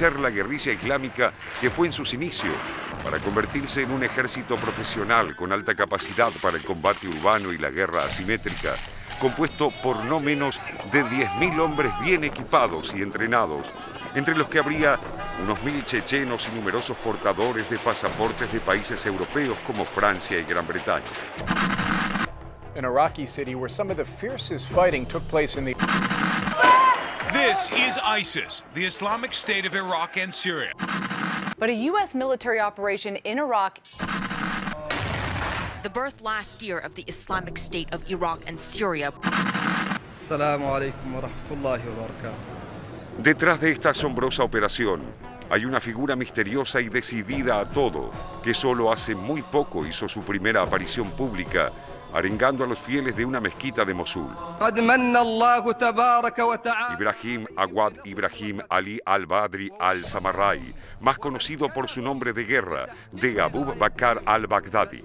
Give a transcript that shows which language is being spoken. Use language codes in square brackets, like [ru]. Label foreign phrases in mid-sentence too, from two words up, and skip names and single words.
[es] ser la guerrilla islámica que fue en sus inicios para convertirse en un ejército profesional con alta capacidad para el combate urbano y la guerra asimétrica, compuesto por no menos de 10.000 hombres bien equipados y entrenados, entre los que habría unos 1.000 chechenos y numerosos portadores de pasaportes de países europeos como Francia y Gran Bretaña. [en] An Iraqi city where some of the fiercest fighting took place in the... This is ISIS, the Islamic State of Iraq and Syria. But a U.S. military operation in Iraq... The birth last year of the Islamic State of Iraq and Syria. [ar] السلام عليكم ورحمة الله وبركاته. [es] Detrás de esta asombrosa operación hay una figura misteriosa y decidida a todo, que solo hace muy poco hizo su primera aparición pública, arengando a los fieles de una mezquita de Mosul. Ibrahim Awad Ibrahim Ali al-Badri al-Samarrai, más conocido por su nombre de guerra, de Abu Bakr al-Baghdadi.